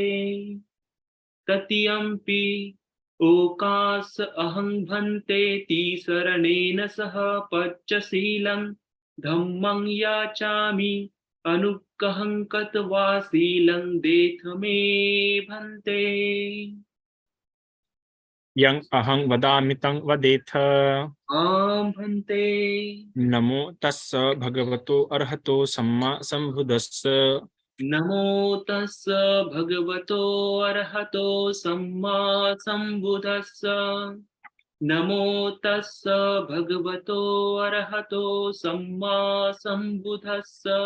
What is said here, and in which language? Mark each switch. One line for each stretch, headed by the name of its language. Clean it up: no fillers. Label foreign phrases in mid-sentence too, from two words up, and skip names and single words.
Pali: तृतीयम्पि ओकास अहं भन्ते त्रिसरणेन सह पञ्चशीलं धम्मं याचामि अनुग्रहं कृत्वा शीलं देथ मे भन्ते। यं अहं वदामि तं वदेथ। आं भन्ते। नमो तस्स भगवतो अरहतो सम्मा सम्बुद्धस्स। नमो तस्स भगवतो अरहतो सम्मा सम्बुद्धस्स। नमो तस्स भगवतो अरहतो सम्मा सम्बुद्धस्स।